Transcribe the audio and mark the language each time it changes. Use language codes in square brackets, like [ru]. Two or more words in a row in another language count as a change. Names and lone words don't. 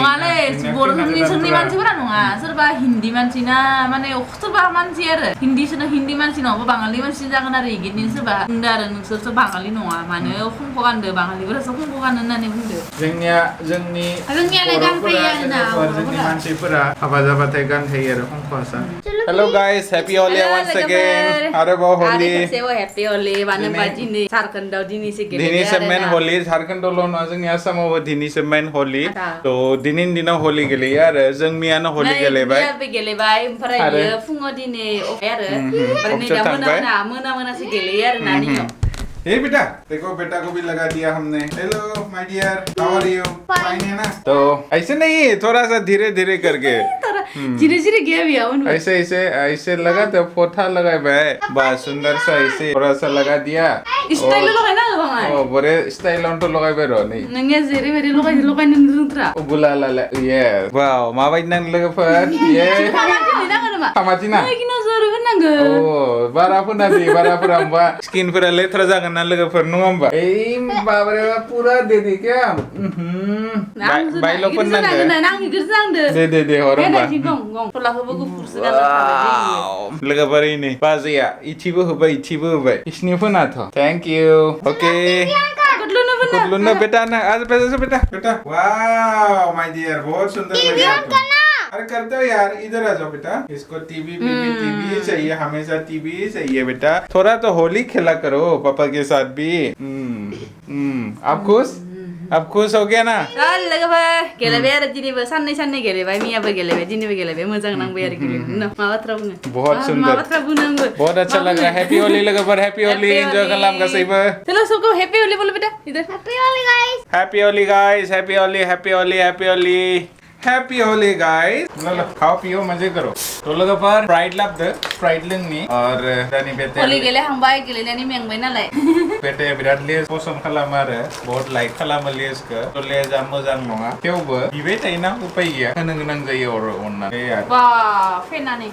[brx] नङालै बर'फोरनि मानसिफोरा नङा सोरबा हिन्दी मानसि ना माने सोरबा मानसि आरो हिन्दी मानसि नङाबा बाङालि मानसि जागोन आरो इगिनि सोरबा बुंदो आरो नोंसोरथ' बाङालि नङा मानो खंख' गानदो बाङालिफोरासो खंख' गानो होननानै बुंदो जोंनियालाय गानखायो आरोना जोंनि मानसिफोरा हाबा जाबाथाय गानखायो आरो खंख'आसा [en] Hello guys happy Holi once again [brx] आरोबाव होली [en] Happy Holi [brx] मानो होनबा दिनै झारखन्डआव दिनैसो दिनैसो मेन होली झारखन्डआवल' नङा जोंनि आसामावबो दिनैसो मेन होली थ' दिनैनि दिनाव होली गेलेयो आरो जों मैयानो होली गेलेबाय ओमफ्राय फुङाव दिनै आरो ओमफ्राय नै दा मोनासो गेलेयो आरो ना [hi] हे बेटा देखो बेटा को भी लगा दिया हमने [en] Hello my dear how are you fine [hi] है ना तो ऐसे नहीं थोड़ा सा धीरे धीरे करके धीरे धीरे गया भी आओ ऐसे ऐसे ऐसे लगा तो पोथा लगाए भाई बस सुंदर सा ऐसे थोड़ा सा लगा दिया [brx] स्टाइल लगाय ना बाङाय [hi] ओ बरे स्टाइल on to लगाए रो नहीं [brx] नोंनिया जेरै मेरै लगायनो रोंथ्रा बुला ला ये वाव माबायदि नां लोगोफोर ये खामाथिना Oh, बाराफोरना दे बाराफोरा होमबा स्किनफोरा लेथ्रा जागोन ना लोगोफोर नङा होमबा ओइ बाबारे पुरा दे दे के बायल'फोर नांगो दे हर होमबा लोगोफोर इनै बाजैया इथिबो होबाय इसिनि फोनाथ [en] Thank you okay [hi] कुटलुनो बेटा ना आज बेटा [en] wow my dear [hi] बहुत सुंदर लगा अरे करते हो यार इधर आ जाओ बेटा इसको टीवी चाहिए हमेशा टीवी चाहिए बेटा थोड़ा तो होली खेला करो पापा के साथ भी आप खुश हो गया ना [brx] लोगोफोर गेलेबाय आरो दिनैबो साननै गेलेबाय मियाबो गेलेबाय दिनैबो गेलेबाय मोजां नांबाय आरो गेलेनो मा बाथ्रा बुङो [hi] बहुत सुंदर [brx] बाथ्रा बुंनांगौ [hi] बहुत अच्छा लग रहा है [en] Happy Holi [hi] लोगोफोर [en] Happy Holi enjoy [brx] खालाम गासैबो [hi] चलो सबको [en] Happy Holi [hi] बोलो बेटा इधर [en] Happy Holi guys Happy Holi guys [hi] लो खाओ पियो मजे करो तो [brx] लोगोफोर स्प्राइट लाबदो स्प्राइट लोंनि [hi] और दानि बेटे [brx] होली गेलेहांबाय गेलेनानै मेंबाय नालाय बेटे बिराद लेस पसन्द खालामो आरो [hi] बहुत लाइक [brx] खालामो लेसखौ तो लेसआ मोजां नङा थेवबो बिबाय थायोना उपाय गैया होनो गोनां जायो आरो अननानै बा फेनानै